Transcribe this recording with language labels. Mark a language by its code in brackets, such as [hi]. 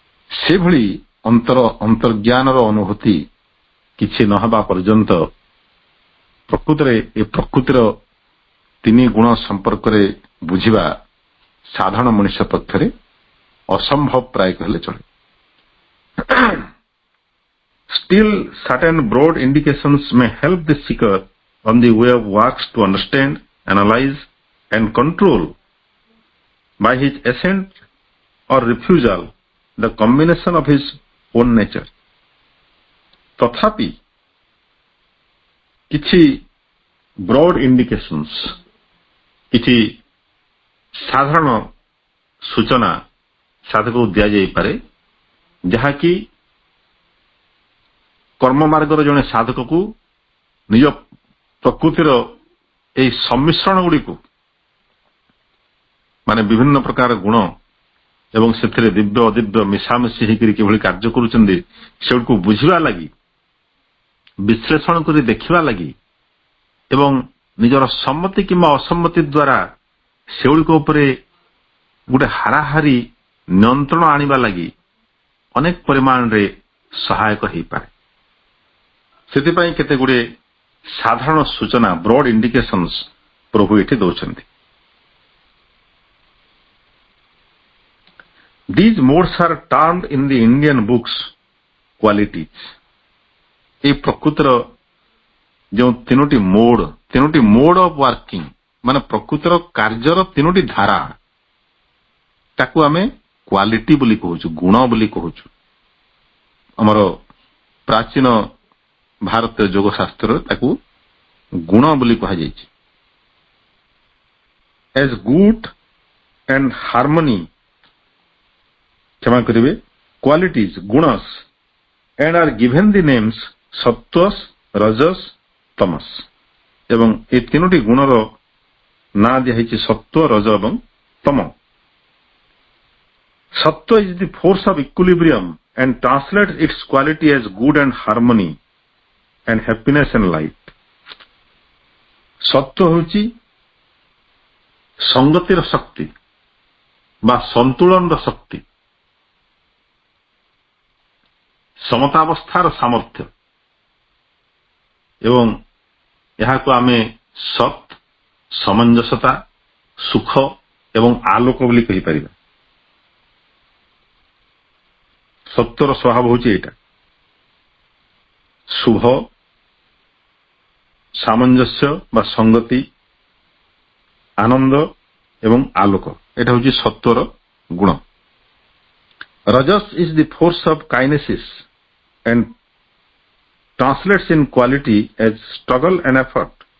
[or] ସେଭଳି ଅନ୍ତର୍ଜ୍ଞାନର ଅନୁଭୂତି କିଛି ନହେବା ପର୍ଯ୍ୟନ୍ତ ପ୍ରକୃତିରେ ଏ ପ୍ରକୃତିର ତିନି ଗୁଣ ସମ୍ପର୍କରେ ବୁଝିବା ସାଧାରଣ ମଣିଷ ପକ୍ଷରେ ଅସମ୍ଭବ ପ୍ରାୟ କହିଲେ ଚଳେ। [en] Still, certain broad indications may help the seeker on the way of works to understand, analyze and control by his assent or refusal the combination of his own nature. [or] ତଥାପି କିଛି [en] broad indications, [or] କିଛି ସାଧାରଣ ସୂଚନା ସାଧକକୁ ଦିଆଯାଇପାରେ, ଯାହାକି କର୍ମ ମାର୍ଗର ଜଣେ ସାଧକକୁ ନିଜ ପ୍ରକୃତିର ଏହି ସମ୍ମିଶ୍ରଣ ଗୁଡ଼ିକୁ ମାନେ ବିଭିନ୍ନ ପ୍ରକାର ଗୁଣ ଏବଂ ସେଥିରେ ଦିବ୍ୟ ଅଦିବ୍ୟ ମିଶାମିଶି ହେଇକରି କିଭଳି କାର୍ଯ୍ୟ କରୁଛନ୍ତି ସେଗୁଡ଼ିକୁ ବୁଝିବା ଲାଗି, ବିଶ୍ଳେଷଣ କରି ଦେଖିବା ଲାଗି ଏବଂ ନିଜର ସମ୍ମତି କିମ୍ବା ଅସମ୍ମତି ଦ୍ୱାରା ସେଗୁଡ଼ିକ ଉପରେ ଗୋଟେ ହାରାହାରି ନିୟନ୍ତ୍ରଣ ଆଣିବା ଲାଗି ଅନେକ ପରିମାଣରେ ସହାୟକ ହୋଇପାରେ। ସେଥିପାଇଁ କେତେ ଗୁଡ଼ିଏ ସାଧାରଣ ସୂଚନା [en] broad indications [or] ପ୍ରଭୁ ଏଠି ଦେଉଛନ୍ତି। [en] These modes are termed in the Indian books qualities. [or] এই ପ୍ରକୃତିର ଯେଉଁ ତିନୋଟି [en] mode of working [or] ମାନେ ପ୍ରକୃତିର କାର୍ଯ୍ୟର ତିନୋଟି ଧାରା ତାକୁ ଆମେ କ୍ୱାଲିଟି ବୋଲି କହୁଛୁ, ଗୁଣ ବୋଲି କହୁଛୁ। ଆମର ପ୍ରାଚୀନ ଭାରତୀୟ ଯୋଗ ଶାସ୍ତ୍ରରେ ତାକୁ ଗୁଣ ବୋଲି କୁହାଯାଇଛି। [en] As good and harmony, [or] କ୍ଷମା କରିବେ, [en] qualities, gunas, and are given the names sattvas, rajas, tamas. [or] ଏବଂ এই ତିନୋଟି ଗୁଣର ନାଁ ଦିଆଯାଇଛି ସତ୍ୱ, ରଜ ଏବଂ ତମ। [en] Sattva is the force of equilibrium and translates its quality as good and harmony and happiness and light. [or] ସତ୍ୱ ହେଉଛି ସଂଗତିର ଶକ୍ତି ବା ସନ୍ତୁଳନର ଶକ୍ତି, ସମତାବସ୍ଥାର ସାମର୍ଥ୍ୟ ଏବଂ ଏହାକୁ ଆମେ ସତ୍, ସମଞ୍ଜସତା, ସୁଖ ଏବଂ ଆଲୋକ ବୋଲି କହିପାରିବା। ସତ୍ୟର ସ୍ୱଭାବ ହେଉଛି ଏଇଟା, ଶୁଭ, ସାମଞ୍ଜସ୍ୟ ବା ସଂଗତି, ଆନନ୍ଦ ଏବଂ ଆଲୋକ, ଏଇଟା ହେଉଛି ସତ୍ୟର ଗୁଣ। [en] Rajas is the force of kinesis and translates in quality as struggle and effort.